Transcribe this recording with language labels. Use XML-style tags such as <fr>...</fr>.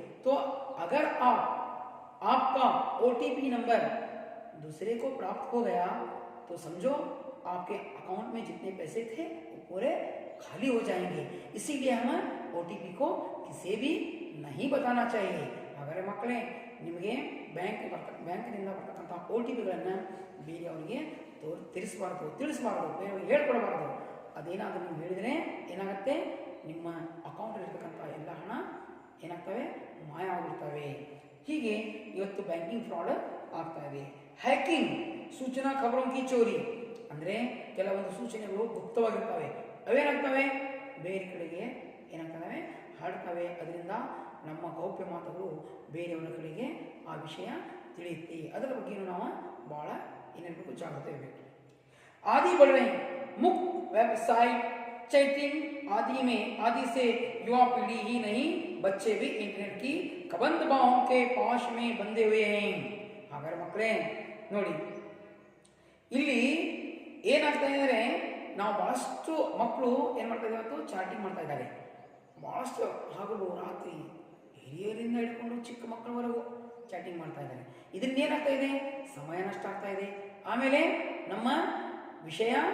<hi>तो अगर आपका OTP नंबर दूसरे को प्राप्त हो गया तो समझो आपके अकाउंट में जितने पैसे थे वो पूरे खाली हो जाएंगे. इसीलिए हम OTP को किसी भी नहीं बताना चाहिए.</hi> <kn>ಹಾಗಾದರೆ ಮಕ್ಕಳೇ, ನಿಮಗೆ ಬ್ಯಾಂಕಿನಿಂದ ಬರ್ತಕ್ಕಂಥ OTPಗಳನ್ನು ಬೇರೆಯವರಿಗೆ ತಿಳಿಸಬಾರ್ದು, ಬೇರೆಯವರಿಗೆ ಹೇಳ್ಕೊಡಬಾರ್ದು. ಅದೇನಾದರೂ ನೀವು ಹೇಳಿದರೆ ಏನಾಗುತ್ತೆ, ನಿಮ್ಮ ಅಕೌಂಟಲ್ಲಿರ್ತಕ್ಕಂಥ ಎಲ್ಲ ಹಣ ಏನಾಗ್ತವೆ, ಮಾಯ ಆಗಿರ್ತವೆ. ಹೀಗೆ ಇವತ್ತು ಬ್ಯಾಂಕಿಂಗ್ ಫ್ರಾಡ್ ಆಗ್ತಾ ಇದೆ. ಹ್ಯಾಕಿಂಗ್,</kn> <hi>ಸೂಚನಾ ಖಬರೋಂಕಿ ಚೋರಿ,</hi> <kn>ಅಂದರೆ ಕೆಲವೊಂದು ಸೂಚನೆಗಳು ಗುಪ್ತವಾಗಿರ್ತವೆ, ಅವೇನಾಗ್ತವೆ ಬೇರೆ ಕಡೆಗೆ ಏನಾಗ್ತವೆ, ಹರಡ್ತವೆ. ಅದರಿಂದ ನಮ್ಮ ಗೌಪ್ಯ ಮಾತುಗಳು ಬೇರೆಯವರ ಕಡೆಗೆ ಆ ವಿಷಯ ತಿಳಿಯುತ್ತೆ. ಅದರ ಬಗ್ಗೆ ನಾವು ಭಾಳ ಏನಿರಬೇಕು, ಜಾಗೃತಿ ಇರಬೇಕು.</kn> <hi>आदि बढ़ रहे हैं, मुफ्त वेबसाइट, चैटिंग आदि से युवा पीढ़ी ही नहीं बच्चे भी इंटरनेट की कबंद बाहों के पाश में बंधे हुए हैं.</hi> <kn>ಹಾಗಾದ್ರೆ ಮಕ್ಕಳೇ ನೋಡಿ, ಇಲ್ಲಿ ಏನಾಗ್ತಾ ಇದೆ, ನಾವು ಬಹಳಷ್ಟು ಮಕ್ಕಳು ಏನು ಮಾಡ್ತಾ ಇದ್ದಾರೆ, ಇವತ್ತು ಚಾಟಿಂಗ್ ಮಾಡ್ತಾ ಇದ್ದಾರೆ. ಬಹಳಷ್ಟು ಹಗಲು ರಾತ್ರಿ ಹಿರಿಯರಿಂದ ಹಿಡ್ಕೊಂಡು ಚಿಕ್ಕ ಮಕ್ಕಳವರೆಗೂ ಚಾಟಿಂಗ್ ಮಾಡ್ತಾ ಇದ್ದಾರೆ. ಇದರಿಂದ ಏನಾಗ್ತಾ ಇದೆ, ಸಮಯ ನಷ್ಟ ಆಗ್ತಾ ಇದೆ. ಆಮೇಲೆ ನಮ್ಮ ವಿಷಯ</kn>